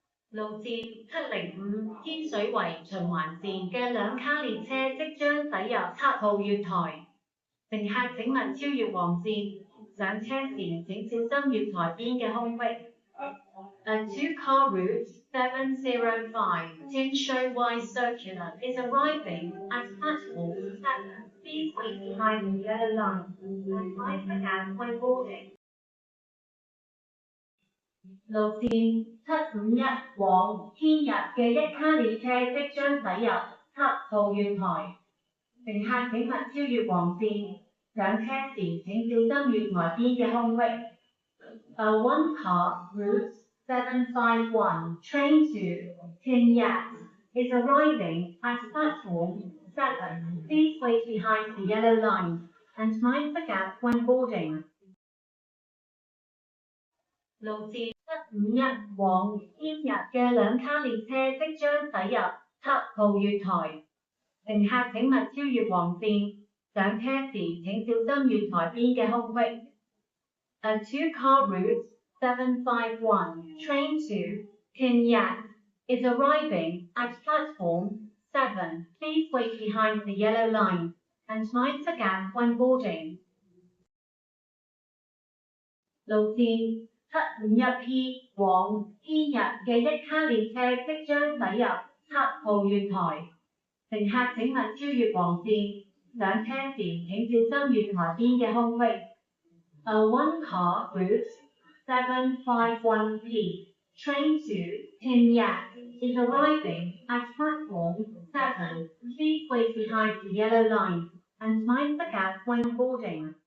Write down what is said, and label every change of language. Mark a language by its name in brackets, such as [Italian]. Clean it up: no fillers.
[Cantonese] 路線705天水圍循環線嘅兩卡列車即將駛入7號月台，乘客請勿超越黃線，上車時請小心月台邊嘅空隙。 [English] A two-car route 705 Tinshui Circular is arriving at platform 7. Please wait behind the yellow line and mind the gap when boarding. [Cantonese] 路線751往天日嘅一卡列車即將駛入7號月台，乘客請勿超越黃線，上車時請小心月台邊嘅空隙。 [English] A one-car route 751 train to Tin Yat is arriving at platform 7. Please wait behind the yellow line and mind the gap when boarding. [Cantonese] 路線751往天日嘅兩卡列車即將駛入7號月台，乘客請勿超越黃線，上車時請小心月台邊嘅空隙。 [English] A two-car route 751 train to Tin Yat is arriving at platform 7. Please wait behind the yellow line and mind the gap when boarding. [Cantonese] 路線751P 往天日嘅一卡列車即將駛入7號月台，乘客請勿超越黃線，上車時請小心月台邊嘅空隙。 [English] A one-car route 751P train to Tin Yat is arriving at platform 7. Please wait behind the yellow line and mind the gap when boarding.